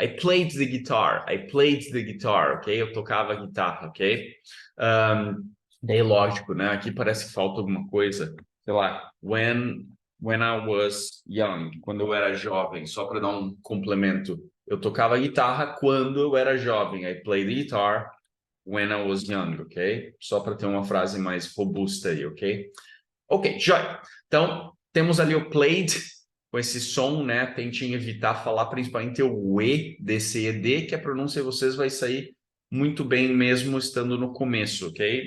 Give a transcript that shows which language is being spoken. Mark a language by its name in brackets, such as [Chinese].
[English] I played the guitar. I played the guitar, ok? [Portuguese] Eu tocava a guitarra, ok? Daí, lógico, né? Aqui parece que falta alguma coisa. Sei lá, [English] when I was young, [Portuguese] quando eu era jovem, só para dar um complemento. Eu tocava guitarra quando eu era jovem. [English] I played the guitar when I was young, ok? [Portuguese] Só para ter uma frase mais robusta aí, ok? Ok, joia. Então, temos ali o played com esse som, né? Tentem evitar falar principalmente o E desse ED, que a pronúncia de vocês vai sair muito bem mesmo estando no começo, ok?